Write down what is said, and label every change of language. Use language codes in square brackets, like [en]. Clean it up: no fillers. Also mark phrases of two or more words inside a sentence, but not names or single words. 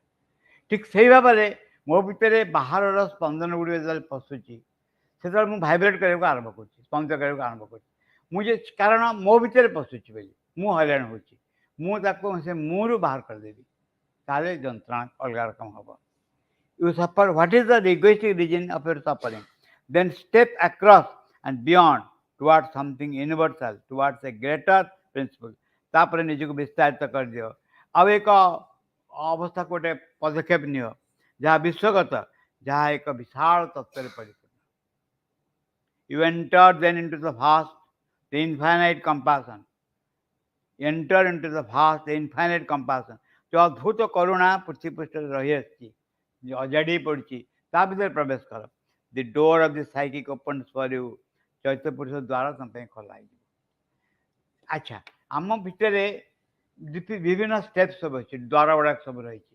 [or] ଠିକ୍ ସେଇ ଭାବରେ ମୋ ଭିତରେ ବାହାରର ସ୍ପନ୍ଦନ ଗୁଡ଼ିକ ଯେତେବେଳେ ପଶୁଛି ସେତେବେଳେ ମୁଁ ଭାଇବ୍ରେଟ୍ କରିବାକୁ ଆରମ୍ଭ କରୁଛି, ସ୍ପନ୍ଦ କରିବାକୁ ଆରମ୍ଭ କରୁଛି। ମୁଁ ଯେ କାରଣ ମୋ ଭିତରେ ପଶୁଛି ବୋଲି ମୁଁ ହଇରାଣ ହେଉଛି, ମୁଁ ତାକୁ ସେ ମୁଁରୁ ବାହାର କରିଦେବି, ତାହେଲେ ଯନ୍ତ୍ରଣା ଅଲଗା ରକମ ହେବ। [en] You suffer. What is the egoistic reason of your suffering? Then step across and beyond towards something universal, towards a greater principle. [or] ତାପରେ ନିଜକୁ ବିସ୍ତାରିତ କରିଦିଅ, ଆଉ ଏକ ଅବସ୍ଥାକୁ ଗୋଟେ ପଦକ୍ଷେପ ନିଅ ଯାହା ବିଶ୍ୱଗତ, ଯାହା ଏକ ବିଶାଳ ତତ୍ତ୍ୱରେ ପରିପୂର୍ଣ୍ଣ। [en] You enter then into the vast, the infinite compassion. Enter into the vast, the infinite compassion. [or] जो ଅଦ୍ଭୁତ କରୁଣା ପୃଥିବୀ ପୃଷ୍ଠରେ ରହିଆସିଛି, ଅଜାଡ଼ି ପଡ଼ିଛି, ତା ଭିତରେ ପ୍ରବେଶ କର। [en] the door of the psychic opens for you. [or] ଚୈତ୍ୟ ପୁରୁଷ ଦ୍ୱାର ତୁମ ପାଇଁ ଖୋଲା ହେଇଯିବ। ଆଚ୍ଛା, ଆମ ଭିତରେ ବିଭିନ୍ନ ଷ୍ଟେପ୍ ସବୁ ଅଛି, ଦ୍ୱାର ଗୁଡ଼ାକ ସବୁ ରହିଛି।